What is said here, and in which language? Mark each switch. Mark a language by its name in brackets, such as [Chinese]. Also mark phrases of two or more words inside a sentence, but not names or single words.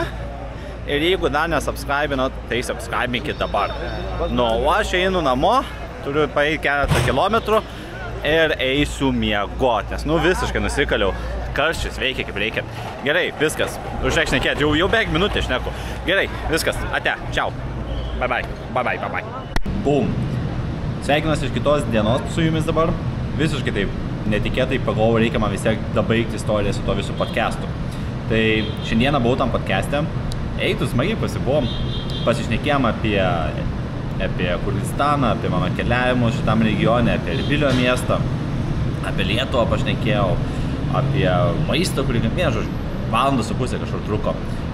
[Lithuanian] Ir jeigu dar nesubscribinot, tai subscribinkit dabar. Nu, o aš einu namo, turiu paeiti keletą kilometrų ir eisiu miegoti, nes nu visiškai nusikaliau. Karščius veikia kaip reikia. Gerai, viskas. Užreik šnekėti, jau beveik minutę šneku. Gerai, viskas. Ate, čiau. [English] Bye bye. Bye bye, bye bye. Bum. [Lithuanian] Sveikinuosi iš kitos dienos su jumis dabar. Visiškai taip netikėtai pagalvojau, reikia man vis tiek dabaigti istoriją su to visų podcastu. Tai šiandieną buvau tam podcast'e. Eitų smagiai pasibuvom. Pasišnekėjom apie Kurdistaną, apie mano keliavimus šitam regione, apie Erbilio miestą, apie Lietuvą pašnekėjau, apie maistą, kurį, žodžiu, 1,5 valandos kažkur truko.